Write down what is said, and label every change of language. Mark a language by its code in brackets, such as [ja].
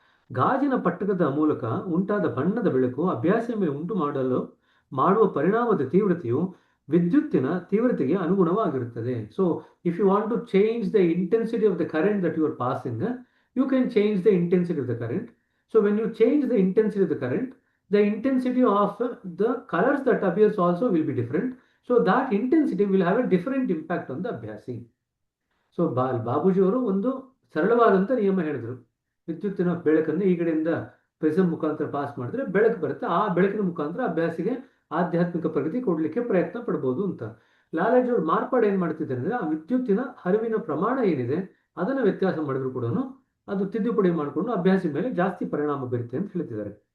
[kn] ಗಾಜಿನ ಪಟ್ಟಕದ ಮೂಲಕ ಉಂಟಾದ ಬಣ್ಣದ ಬೆಳಕು ಅಭ್ಯಾಸ ಮೇಲೆ ಉಂಟು ಮಾಡುವ ಪರಿಣಾಮದ ತೀವ್ರತೆಯು ವಿದ್ಯುತ್ತಿನ ತೀವ್ರತೆಗೆ ಅನುಗುಣವಾಗಿರುತ್ತದೆ. [en] So if you want to change the intensity of the current that you are passing, you can change the intensity of the current. So when you change the intensity of the current, the intensity of the colors that appears also will be different. So that intensity will have a different impact on the abhyasi. [kn] So Babuji ಅವರು ಒಂದು ಸರಳವಾದಂಥ ನಿಯಮ ಹೇಳಿದ್ರು. ವಿದ್ಯುತ್ತಿನ ಬೆಳಕನ್ನು ಈ ಕಡೆಯಿಂದ prism ಮುಖಾಂತರ pass ಮಾಡಿದ್ರೆ ಬೆಳಕು ಬರುತ್ತೆ. ಆ ಬೆಳಕಿನ ಮುಖಾಂತರ ಅಭ್ಯಾಸಿಗೆ ಆಧ್ಯಾತ್ಮಿಕ ಪ್ರಗತಿ ಕೊಡ್ಲಿಕ್ಕೆ ಪ್ರಯತ್ನ ಪಡ್ಬೋದು ಅಂತ. ಲಾಲಾಜಿ ಅವರು ಮಾರ್ಪಾಡು ಏನ್ ಮಾಡ್ತಿದ್ದಾರೆ ಅಂದ್ರೆ ಆ ವಿದ್ಯುತ್ತಿನ ಹರಿವಿನ ಪ್ರಮಾಣ ಏನಿದೆ ಅದನ್ನ ವ್ಯತ್ಯಾಸ ಮಾಡಿದ್ರು ಕೂಡ ಅದು ತಿದ್ದುಪಡಿ ಮಾಡಿಕೊಂಡು ಅಭ್ಯಾಸಿ ಮೇಲೆ ಜಾಸ್ತಿ ಪರಿಣಾಮ ಬೀರುತ್ತೆ ಅಂತ ಹೇಳ್ತಿದ್ದಾರೆ.